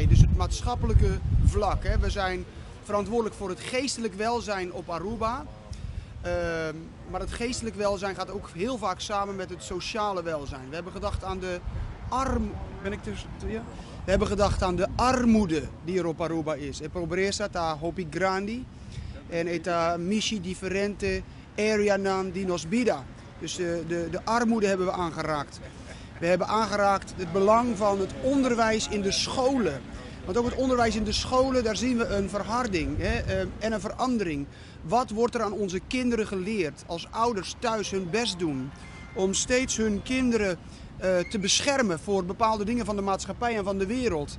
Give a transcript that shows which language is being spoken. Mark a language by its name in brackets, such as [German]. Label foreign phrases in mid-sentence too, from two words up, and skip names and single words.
[Dutch] Dus het maatschappelijke vlak. Hè. We zijn verantwoordelijk voor het geestelijk welzijn op Aruba. Maar het geestelijk welzijn gaat ook heel vaak samen met het sociale welzijn. We hebben gedacht aan de We hebben gedacht aan de armoede die er op Aruba is. [Papiamento] E pobreza ta hopi grandi en eta mishi differente area nan di nos bida. [Dutch] Dus de armoede hebben we aangeraakt. We hebben aangeraakt het belang van het onderwijs in de scholen. Want ook het onderwijs in de scholen, daar zien we een verharding en een verandering. Wat wordt er aan onze kinderen geleerd als ouders thuis hun best doen om steeds hun kinderen te beschermen voor bepaalde dingen van de maatschappij en van de wereld?